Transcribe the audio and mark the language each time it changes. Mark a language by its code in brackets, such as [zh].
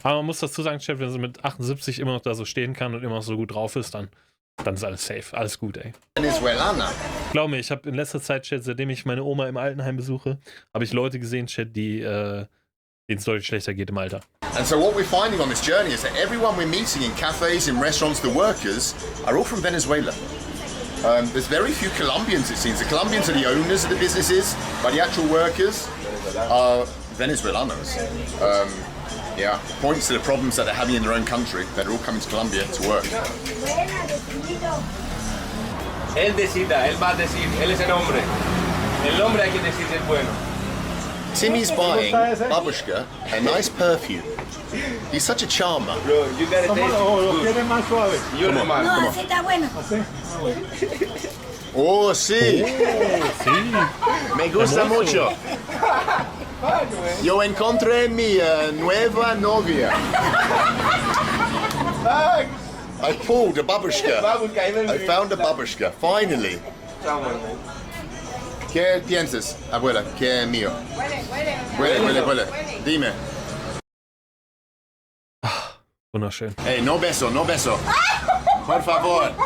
[de] Aber man muss dazu sagen, Chef, wenn sie mit 78 immer noch da so stehen kann und immer noch so gut drauf ist, dann ist alles safe. Alles gut, ey. [es] Venezuelana. Glaub mir, ich habe in letzter Zeit, Chat, seitdem ich meine Oma im Altenheim besuche, habe ich Leute gesehen, Chat, denen es deutlich schlechter geht im Alter. [en] And so what we're finding on this journey is that everyone we're meeting in cafes, in restaurants, the workers, are all from Venezuela. There's very few Colombians, it seems. The Colombians are the owners of the businesses, but the actual workers are Venezuelanos. Yeah, points to the problems that they're having in their own country. They're all coming to Colombia to work. [es] Él decida, él va a decir, él es el hombre. El hombre hay que decir si es bueno. [en] Timmy's buying Babushka a nice perfume. He's such a charmer. Bro, you gotta taste it. [es] ¿Quieres más suave? [en] You're the man. [es] No, así está bueno. Oh, sí. Sí. Me gusta mucho. Yo encontré mi nueva novia. [en] I pulled a babushka. I found a babushka, finally. [es] ¿Qué piensas, abuela? ¿Qué es mío? Huele. Dime. [de] Wunderschön. [es] Hey, no beso. Por favor.